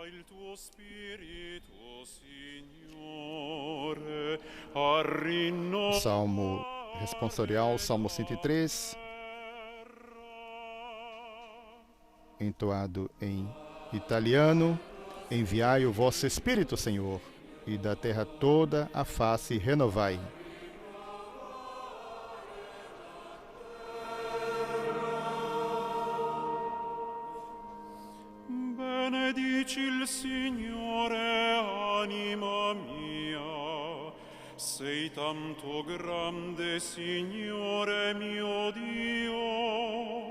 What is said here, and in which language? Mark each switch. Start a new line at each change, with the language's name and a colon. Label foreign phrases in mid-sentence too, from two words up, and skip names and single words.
Portuguese: O Salmo responsorial, Salmo 103, entoado em italiano: enviai o vosso Espírito, Senhor, e da terra toda a face renovai.
Italian: Benedici il Signore, anima mia, sei tanto grande, Signore mio Dio.